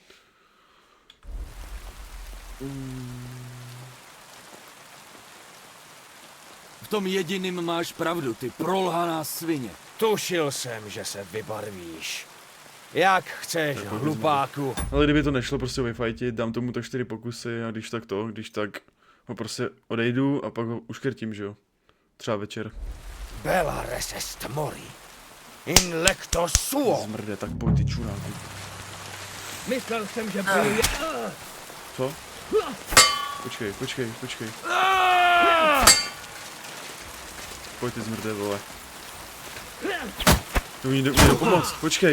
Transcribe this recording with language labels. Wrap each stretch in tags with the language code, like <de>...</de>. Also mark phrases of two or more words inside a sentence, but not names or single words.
<cs>V tom jediným máš pravdu, ty prolhaná svině. Tušil jsem, že se vybarvíš. Jak chceš, hlupáku. Ale kdyby to nešlo prostě vyfajtit, dám tomu tak 4 pokusy a když tak ho prostě odejdu a pak ho uškrtím, že jo. Třeba večer.</cs> <la>Bella res est mori. In lecto suo.</la> <cs>Zmrde, tak pojď ty čuráku. Myslel jsem, že byl... Co? Počkej. Pojď ty zmrde, vole. To mi jde pomoct, počkej.</cs>